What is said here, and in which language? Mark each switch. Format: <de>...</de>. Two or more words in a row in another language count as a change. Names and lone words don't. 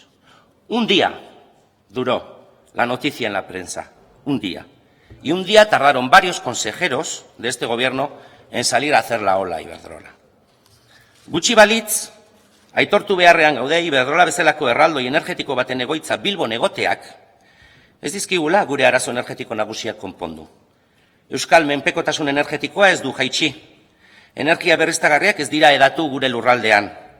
<es>Un día duró la noticia en la prensa, un día. Y un día tardaron varios consejeros de este gobierno en salir a hacer la ola a Iberdrola.</es> <eu>Gutxi balitz, aitortu beharrean gaude Iberdrola bezalako erraldoi energetiko baten egoitza Bilbon egoteak, ez dizkigula gure arazo energetiko nagusiak konpondu. Euskal menpekotasun energetikoa ez du jaitsi. Energia berriztagarriak ez dira edatu gure lurraldean.</eu>